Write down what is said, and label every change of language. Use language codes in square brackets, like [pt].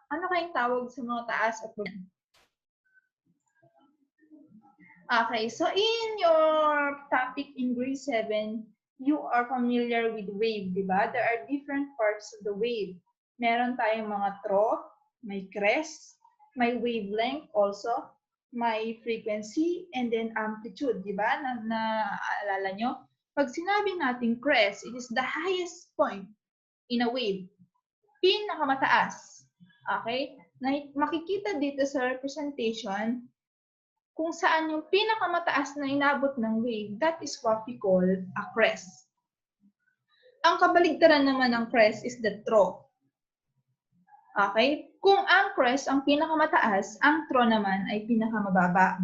[tl] Ano kayong tawag sa mga taas at baba? [en] Okay, so in your topic in grade 7, you are familiar with wave, [tl] di ba? [en] There are different parts of the wave. [tl] Meron tayong mga trough, may crest, may wavelength also, may frequency, and then amplitude, di ba? Naalala nyo? Pag sinabi natin [en] crest, it is the highest point in a wave. [tl] Pinakamataas. Okay? Makikita dito sa representation kung saan yung pinakamataas na inabot ng wave, [en] that is what we call a crest. [tl] Ang kabaligtaran naman ng crest [en] is the trough. Okay? [tl] Kung ang crest ang pinakamataas, ang trough naman ay pinakamababa.